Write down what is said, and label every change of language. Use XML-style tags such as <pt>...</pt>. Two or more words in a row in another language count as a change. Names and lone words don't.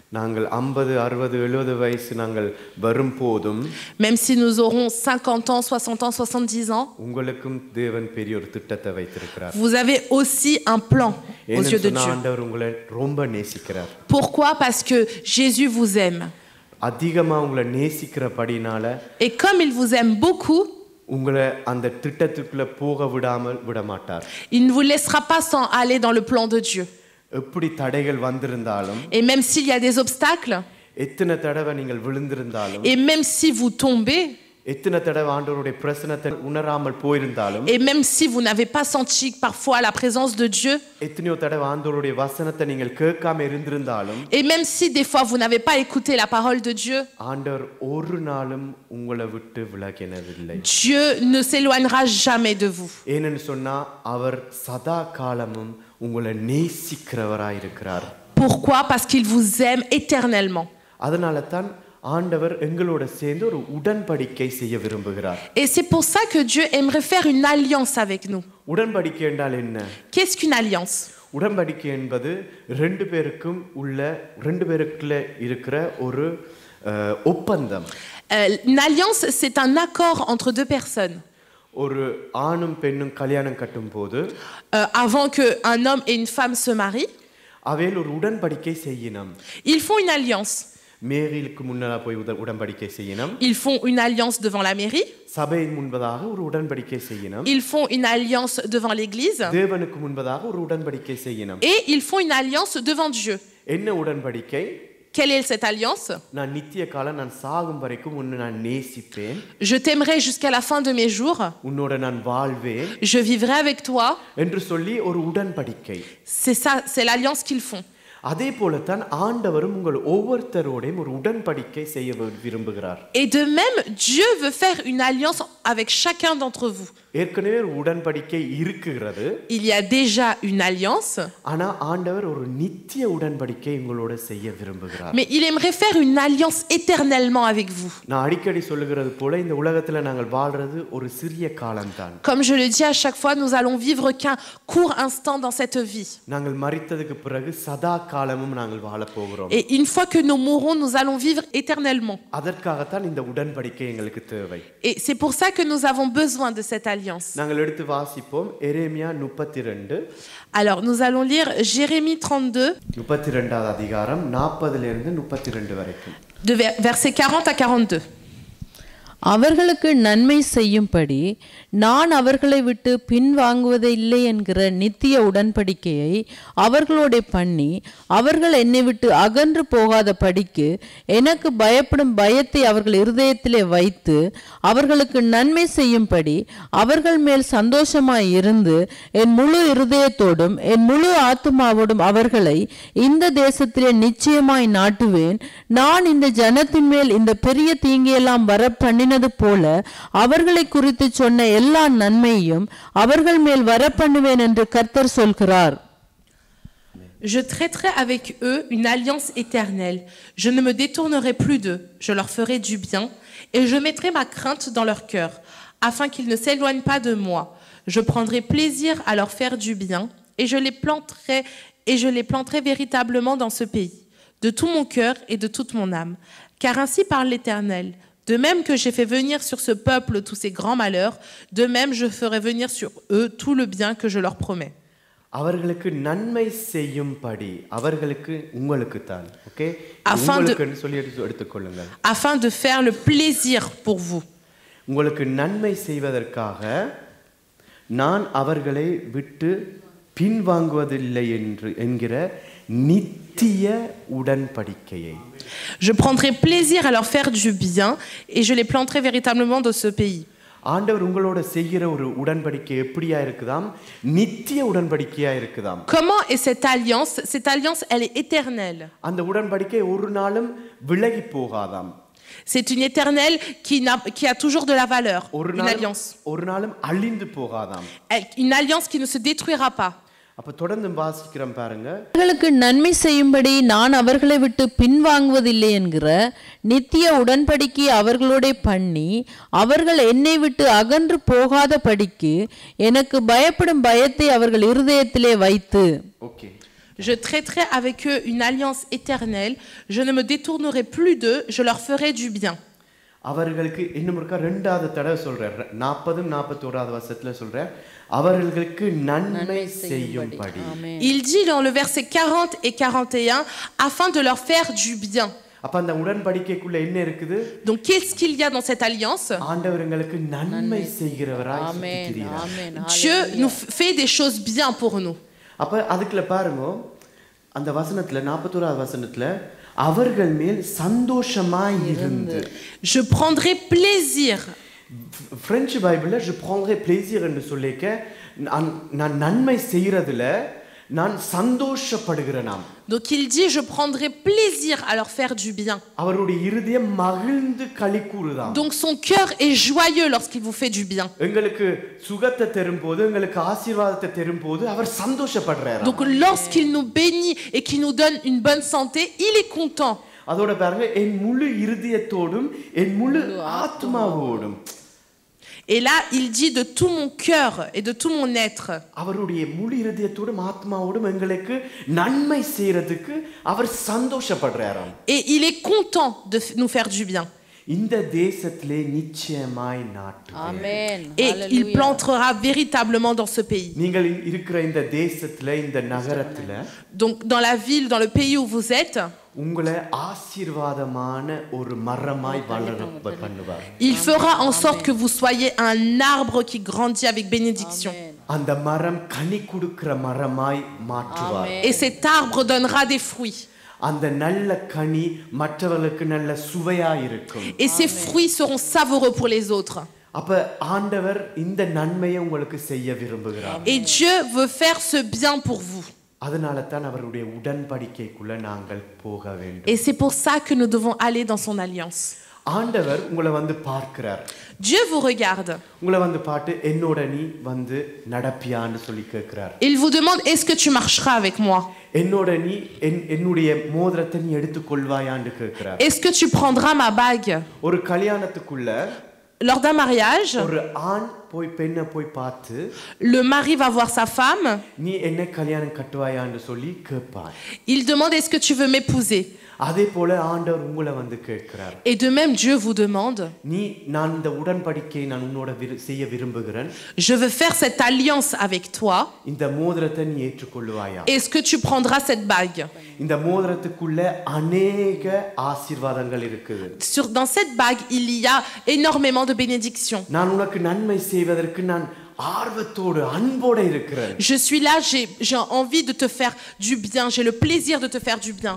<fr>Même si nous aurons 50 ans, 60 ans, 70 ans, vous avez aussi un plan aux yeux de Dieu. Pourquoi? Parce que Jésus vous aime. Et comme il vous aime beaucoup, il ne vous laissera pas sans aller dans le plan de Dieu.</fr> <ta>எப்படி தடைகள் வந்திருந்தாலும்</ta> <fr>Et même s'il y a des obstacles,</fr> <ta>எத்தனை தடவை நீங்கள் விழுந்திருந்தாலும்</ta> <fr>et même si vous tombez,</fr> <ta>எத்தனை தடவை ஆண்டவருடைய பிரசன்னத்தை உணராமல் போயிருந்தாலும்</ta> <fr>et même si vous n'avez pas senti parfois la présence de Dieu,</fr> <ta>எத்தனையோ தடவை ஆண்டவருடைய வசனத்தை நீங்கள் கேட்காம இருந்திருந்தாலும்</ta> <fr>et même si des fois vous n'avez pas écouté la parole de Dieu,</fr> <ta>ஆண்டவர் ஒரு நாளும் உங்களை விட்டு விலகினதில்லை.</ta> <fr>Dieu ne s'éloignera jamais de vous.</fr> <ta>ஏனென்னு சொன்னா அவர் சதா காலமும் உங்களை நேசிக்கிறவராய் இருக்கிறார்.</ta> <fr>Pourquoi? Parce qu'il vous aime éternellement.</fr> <ta>அதனால தான் ஆண்டவர் எங்களோட சேர்ந்து ஒரு உடன்படிக்கை செய்ய விரும்புகிறார்.</ta> <fr>Et c'est pour ça que Dieu aimerait faire une alliance avec nous.</fr> <ta>உடன்படிக்கை என்றால் என்ன?</ta> <fr>Qu'est-ce qu'une alliance?</fr> <ta>உடன்படிக்கை என்பது ரெண்டு பேருக்குள்ள இருக்கிற ஒரு ஒப்பந்தம்.</ta> <fr>Une alliance, c'est un accord entre deux personnes.</fr> <ta>ஒரு ஆணும் பெண்ணும் கல்யாணம் கட்டும்போது</ta> <fr>Avant qu'un homme et une femme se marient,</fr> <ta>அவையில் ஒரு உடன்படிக்கை செய்யணும்.</ta> <fr>ils font une alliance.</fr> <ta>மேரிலுக்கு முன்னால போய் உடன்படிக்கை செய்யணும்.</ta> <fr>Ils font une alliance devant la mairie.</fr> <ta>சபையின் முன்பதாக ஒரு உடன்படிக்கை செய்யணும்.</ta> <fr>Ils font une alliance devant l'église.</fr> <ta>தேவனுக்கு முன்பதாக ஒரு உடன்படிக்கை செய்யணும்.</ta> <fr>Et ils font une alliance devant Dieu.</fr> <ta>என்ன உடன்படிக்கை?</ta> <fr>Quelle est cette alliance?</fr> <ta>நான் நித்திய காலம் நான் சாகும் வரைக்கும் உன்னை நான் நேசிப்பேன்.</ta> <fr>Je t'aimerai jusqu'à la fin de mes jours.</fr> <ta>உன்னோட நான் வாழ்வேன்.</ta> <fr>Je vivrai avec toi.</fr> <ta>என்று சொல்லி ஒரு உடன்படிக்கை.</ta> <fr>C'est ça, c'est l'alliance qu'ils font.</fr> <ta>அதே போல தான் ஆண்டவரும் உங்கள் ஒவ்வொருத்தரோடையும் ஒரு உடன்படிக்கை செய்ய விரும்புகிறார்.</ta> <fr>Et de même, Dieu veut faire une alliance avec chacun d'entre vous.</fr> <ta>ஏற்கனவே ஒரு உடன்படிக்கை இருக்கிறது.</ta> <fr>Il y a déjà une alliance.</fr> <ta>ஆனா ஆண்டவர் ஒரு நித்திய உடன்படிக்கை உங்களோட செய்ய விரும்புகிறார்.</ta> <fr>Mais il aimerait faire une alliance éternellement avec vous.</fr> <ta>நான் அடிக்கடி சொல்லுகிறது போல இந்த உலகத்துல நாங்கள் வாழ்றது ஒரு சிறிய காலம்தான்.</ta> <fr>Comme je le dis à chaque fois, nous allons vivre qu'un court instant dans cette vie.</fr> <ta>நாங்கள் மரித்ததுக்கு பிறகு சதா காலமும் நாங்கள் வாழ போகிறோம்.</ta> <fr>Et une fois que nous mourrons, nous allons vivre éternellement.</fr> <ta>அதற்காகத்தான் இந்த உடன்படிக்கை எங்களுக்கு தேவை.</ta> <fr>Et c'est pour ça que nous avons besoin de cette alliance.</fr> <ta>நாங்கள் எடுத்து வாசிப்போம் எரேமியா 32.</ta> <fr>Alors nous allons lire Jérémie 32</fr> <ta>32வது அதிகாரம் 40 இருந்து 32 வரைக்கும்.</ta> <fr>de versets 40 à 42.</fr> <ta>அவர்களுக்கு நன்மை செய்யும்படி நான் அவர்களை விட்டு பின்வாங்குவதில்லை என்கிற நித்திய உடன்படிக்கையை அவர்களோட பண்ணி அவர்கள் என்னை விட்டு அகன்று போகாத படிக்கு எனக்கு பயப்படும் பயத்தை அவர்கள் இருதயத்திலே வைத்து அவர்களுக்கு நன்மை செய்யும்படி அவர்கள் மேல் சந்தோஷமாய் இருந்து என் முழு இருதயத்தோடும் என் முழு ஆத்துமாவோடும் அவர்களை இந்த தேசத்திலே நிச்சயமாய் நாட்டுவேன். நான் இந்த ஜனத்தின் மேல் இந்த பெரிய தீங்கையெல்லாம் வர பண்ணினது போல அவர்களை குறித்து சொன்ன எல்லா நன்மையையும் அவர்கள் மேல் வர பண்ணுவேன் என்று கர்த்தர் சொல்கிறார்.</ta> <fr>Je traiterai avec eux une alliance éternelle. Je ne me détournerai plus d'eux. Je leur ferai du bien et je mettrai ma crainte dans leur cœur, afin qu'ils ne s'éloignent pas de moi. Je prendrai plaisir à leur faire du bien et je les planterai véritablement dans ce pays, de tout mon cœur et de toute mon âme. Car ainsi parle l'Éternel. De même que j'ai fait venir sur ce peuple tous ces grands malheurs, de même je ferai venir sur eux tout le bien que je leur promets.</fr> <ta>அவர்களுக்கு நன்மை செய்யும்படி அவர்களுக்கு உங்களுக்கு தான் ஓகே உங்களுக்கு சொல்லி எடுத்துக்கொள்ளுங்கள்.</ta> <fr>Afin de faire le plaisir pour vous.</fr> <ta>உங்களுக்கு நன்மை செய்வதற்காக நான் அவர்களை விட்டு பின்வாங்குவதில்லை என்கிற நித்திய உடன்படிக்கையை.</ta> <fr>Je prendrai plaisir à leur faire du bien et je les planterai véritablement dans ce pays.</fr> <ta>ஆண்டவர் உங்களோட செய்கிற ஒரு உடன்படிக்கை எப்படியா இருக்குதாம்? நித்திய உடன்படிக்கையா இருக்குதாம்.</ta> <fr>Comment est cette alliance? Cette alliance, elle est éternelle.</fr> <ta>அந்த உடன்படிக்கை ஒரு நாளும் விலகி போகாதாம்.</ta> <fr>C'est une éternelle qui a toujours de la valeur. Une alliance.</fr> <ta>ஒரு நாளும் அழிந்து போகாதாம்.</ta> <fr>Une alliance qui ne se détruira pas.</fr> <ta>அப்ப தொடர்ந்து வாசிக்கிறோம் பாருங்க. அவர்களுக்கு நன்மை செய்யும்படி நான் அவர்களை விட்டு பின்வாங்குவதில்லை என்கிற நித்திய உடன்படிக்கை அவர்களோட பண்ணி அவர்கள் என்னை விட்டு அகன்று போகாத படிக்கு எனக்கு பயப்படும் பயத்தை அவர்கள் இருதயத்திலே வைத்து. ஓகே.</ta> <fr>Je traiterai avec eux une alliance éternelle. Je ne me détournerai plus d'eux. Je leur ferai du bien.</fr> <ta>அவர்களுக்கு இன்னும் ஒருக்கா இரண்டாவது தடவை சொல்றார். 40 41வது வசனத்துல சொல்றார் அவர்களுக்கு நன்மை செய்யும்படி.</ta> <fr>Il dit dans le verset 40 et 41 afin de leur faire du bien.</fr> <ta>அப்ப அந்த உடன்படிக்கைக்குள்ள என்ன இருக்குது?</ta> <fr>Donc qu'est-ce qu'il y a dans cette alliance?</fr> <ta>ஆண்டவர் எங்களுக்கு நன்மை செய்கிறவராய் இருக்கிறார்.</ta> <fr>Dieu nous fait des choses bien pour nous.</fr> <ta>அப்ப அதுக்குள்ள பாருங்க அந்த வசனத்துல 41வது வசனத்துல அவர்கள் மேல் சந்தோஷமாய் இருந்து.</ta> <fr>Je prendrai plaisir.</fr> <ta>பிரெஞ்சு பைபிள்ல</ta> <fr>je prendrai plaisir</fr> <ta>என்று சொல்லிக்க நான் நன்மை செய்யறதுல நான் சந்தோஷப்படுகிறேனாம்.</ta> <fr>Donc il dit je prendrai plaisir à leur faire du bien.</fr> <ta>அவருடைய இருதயம் மகிழ்ந்து களிகூறுதாம்.</ta> <fr>Donc son cœur est joyeux lorsqu'il vous fait du bien.</fr> <ta>எங்களுக்கு சுகத்தை தரும்போது எங்களுக்கு ஆசீர்வாதத்தை தரும்போது அவர் சந்தோஷப்படுறார்.</ta> <fr>Donc lorsqu'il nous bénit et qu'il nous donne une bonne santé, il est content.</fr> <ta>அதோட பாருங்க என் முழு இருதயத்தோடும் என் முழு ஆத்மாவோடும்.</ta> <fr>Et là, il dit de tout mon cœur et de tout mon être.</fr> <ta>அவருடைய முழு இருதயத்தோடும் ஆத்மாவோடும் எங்களுக்கு நன்மை செய்யறதுக்கு அவர் சந்தோஷப்படுறாராம்.</ta> <fr>Et il est content de nous faire du bien.</fr> <ta>இந்த தேசத்திலே நிச்சயமாய் நாட்டுவேன். ஆமென்.</ta> <fr>Et il plantera véritablement dans ce pays.</fr> <ta>நீங்கள் இருக்கிற இந்த தேசத்திலே இந்த நகரத்திலே</ta> <fr>Donc dans la ville, dans le pays où vous êtes,</fr> <ta>உங்களை ஆசீர்வாதமான ஒரு மரமாய் வளர பண்ணுவார்.</ta> <fr>il fera en sorte que vous soyez un arbre qui grandit avec bénédiction.</fr> <ta>அந்த மரம் கனி கொடுக்கிற மரமாய் மாற்றுவார்.</ta> <fr>Et cet arbre donnera des fruits.</fr> <ta>அந்த நல்ல கனி மற்றவர்களுக்கு நல்ல சுவையா இருக்கும்.</ta> <fr>Et ces fruits seront savoureux pour les autres.</fr> <ta>அப்ப ஆண்டவர் இந்த நன்மையை உங்களுக்கு செய்ய விரும்புகிறார்.</ta> <fr>Et Dieu veut faire ce bien pour vous.</fr> <ta>அதனால தான் அவருடைய உடன்படிக்கைக்குள்ள நாங்கள் போக வேண்டும்.</ta> <fr>Et c'est pour ça que nous devons aller dans son alliance.</fr> <ta>ஆண்டவர் உங்களை வந்து பார்க்கிறார்.</ta> <fr>Dieu vous regarde.</fr> <ta>உங்களை வந்து பார்த்து என்னோட நீ வந்து நடப்பியான்னு சொல்லி கேட்கிறார்.</ta> <fr>Il vous demande est-ce que tu marcheras avec moi?</fr> <ta>என்னோட நீ என்னுடைய மோதிரத்தை நீ எடுத்துக்கொள்வாயான்னு கேட்கிறார்.</ta> <fr>Est-ce que tu prendras ma bague?</fr> <ta>ஒரு கல்யாணத்துக்குள்ள</ta> <fr>Lors d'un mariage,</fr> <ta>ஒரு ஆண் போய் பெண்ணை போய் பார்த்து</ta> <fr>le mari va voir sa femme.</fr> <ta>நீ என்ன கல்யாணம் கட்டுவாயான்னு சொல்லி கேட்பார்.</ta> <fr>Il demande est-ce que tu veux m'épouser?</fr> <ta>அதே போல ஆண்டவர் உங்களை வந்து கேட்கிறார்.</ta> <fr>Et de même Dieu vous demande</fr> <ta>நீ நான் இந்த உடன்படிக்கையை நான் உன்னோட செய்ய விரும்புகிறேன்.</ta> <fr>je veux faire cette alliance avec toi.</fr> <ta>இந்த மோதிரத்தை நீ ஏற்றுக்கொள்வாயா?</ta> <fr>Est-ce que tu prendras cette bague?</fr> <ta>இந்த மோதிரத்துக்குள்ள அநேக ஆசீர்வாதங்கள் இருக்குது.</ta> <fr>Dans cette bague, il y a énormément de bénédictions.</fr> <ta>நான் உனக்கு நன்மை செய்வதற்கு நான் ஆர்வத்தோடு அன்போடு இருக்கிறேன்.</ta> <fr>Je suis là, j'ai envie de te faire du bien, j'ai le plaisir de te faire du bien.</fr>